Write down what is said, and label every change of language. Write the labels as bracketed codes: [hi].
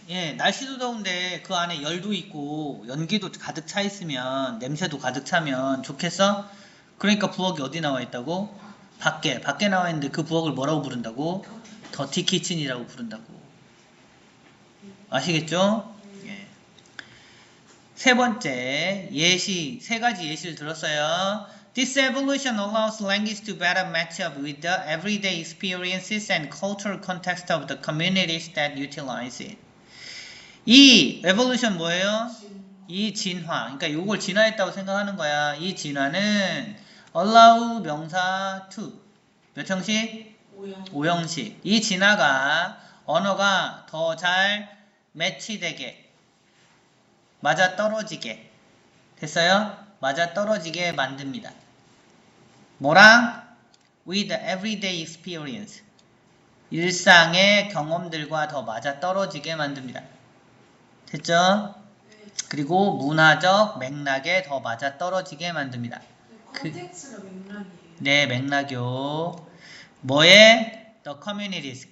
[ko] 예, 날씨도 더운데 그 안에 열도 있고 연기도 가득 차 있으면 냄새도 가득 차면 좋겠어? 그러니까 부엌이 어디 나와 있다고? 밖에 나와 있는데 그 부엌을 뭐라고 부른다고? 더티 키친이라고 부른다고. 아시겠죠? 예. 세 번째 예시, 세 가지 예시를 들었어요. [en] This evolution allows language to better match up with the everyday experiences and cultural context of the communities that utilize it. [ko] 이 evolution 뭐예요? 이 진화. 그러니까 이걸 진화했다고 생각하는 거야. 이 진화는 allow 명사 to 몇 형식? 오영. 5형식. 이 진화가 언어가 더 잘 매치되게 맞아떨어지게 됐어요? 맞아떨어지게 만듭니다. 뭐랑? [en] With everyday experience. [ko] 일상의 경험들과 더 맞아떨어지게 만듭니다. 됐죠? 그리고 문화적 맥락에 더 맞아떨어지게 만듭니다. 컨텍스트가 맥락이에요. 네, 맥락이요. 뭐에? [en] The communities.